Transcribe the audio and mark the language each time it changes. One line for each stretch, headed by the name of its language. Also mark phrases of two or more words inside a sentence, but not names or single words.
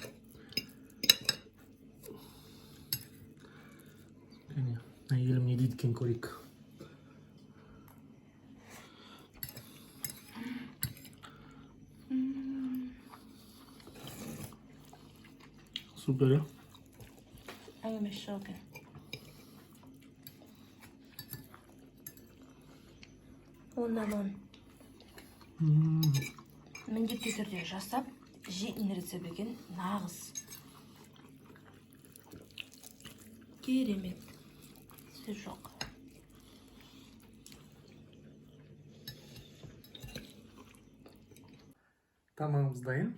Kazakh: Әйелім не дейді екен көрейік. Супер,
English: I'm shocked.
Kazakh: Ondan міндетті түрде жасап, жейтін рецепт екен, нағыз. Керемет. Сөз жоқ. Тамағымыз дайын.